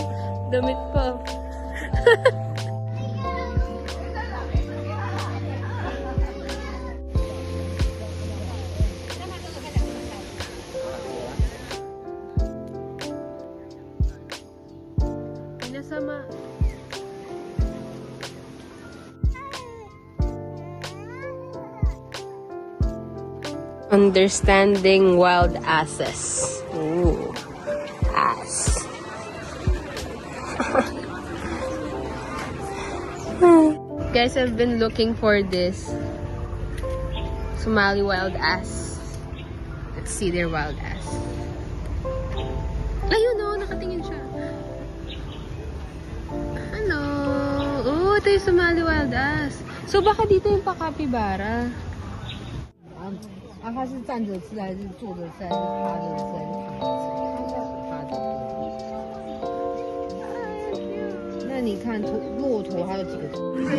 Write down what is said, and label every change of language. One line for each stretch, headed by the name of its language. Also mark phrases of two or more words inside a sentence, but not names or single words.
Filipino: Damit pa. Pinasama.
English: Understanding wild asses. Ooh, ass. Guys, I've been looking for this Somali wild ass. Let's see their wild ass.
Filipino: Ayun oh, nakatingin siya. Hello. Oh, ito yung
English: Somali wild ass.
Filipino: So, baka dito yung pa-capybara.
Chinese: 它是站着吃还是坐着吃还是趴着吃还是躺着吃？趴着。那你看骆驼还有几个头？